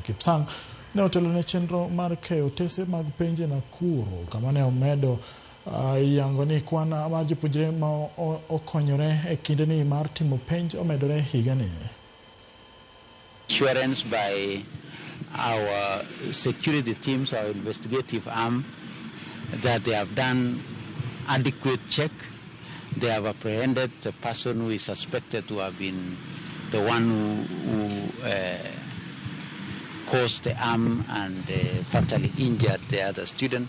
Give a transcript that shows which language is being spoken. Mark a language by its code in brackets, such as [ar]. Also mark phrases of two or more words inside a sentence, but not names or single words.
[luo] Kipsang ne otelo ne chenro mar keyo tese mag penje Nakuru kama ne omedo yango ni kwan mar jopuonjre ma okonyore e kinde ni mar timo penj omedore higa ni. [en] Assurance by our security teams, our investigative arm, that they have done adequate check. They have apprehended the person who is suspected to have been the one who caused the harm and fatally injured the other student.